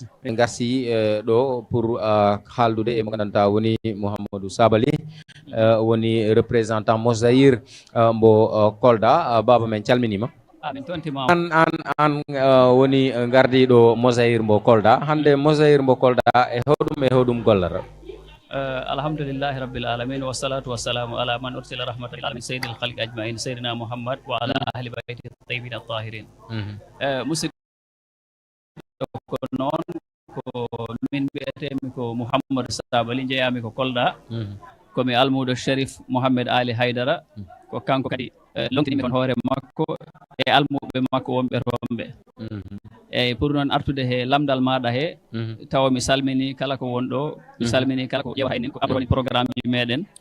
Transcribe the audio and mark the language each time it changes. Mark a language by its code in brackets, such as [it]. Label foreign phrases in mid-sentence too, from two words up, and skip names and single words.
[ff] en garsi ɗo pour haaldude e mo gandanɗa woni Mouhamadou Sabally woni représentant Mosaïr mbo Kolda baba men calminima an woni gardiɗo Mosaïr mbo Kolda hande Mosaïr mbo Kolda e hoɗum gollata [ar] الحمد لله رب العالمين والصلاة والسلام على من أرسل رحمة للعالمين سيد الخلق أجمعين سيدنا محمد وعلى أهل بيت الطيبين الطاهرين. [ff] Musidɗo ko noon ko min mbiyetemi ko Mouhamadou Sabally jeeyami ko Kolda komi almudo Sharif Mohamed Ali Haydara ko kanko kadi longtinimi kon hoore makko e almuɓe makko wonɓe toon ɓe eyyi pour noon artude he lamdal maɗa he tawa mi salmini kala ko wonɗo mi salmini kala ko ƴewa hayni ko abroni programme ji meɗen